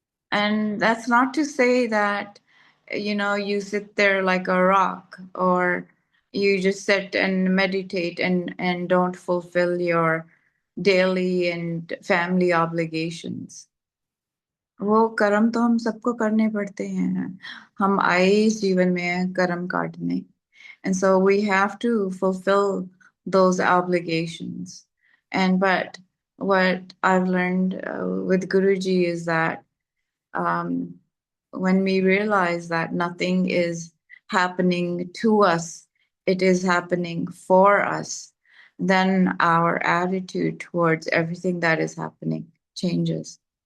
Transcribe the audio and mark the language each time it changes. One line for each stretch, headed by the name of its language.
English: And that's not to say that, you sit there like a rock, or you just sit and meditate and don't fulfill your daily and family obligations.
Hindi: वो कर्म तो हम सबको करने पड़ते हैं। हम आए इस जीवन में कर्म काटने।
English: And so we have to fulfill those obligations. But what I've learned with Guruji is that when we realize that nothing is happening to us, it is happening for us, then our attitude towards everything that is happening changes.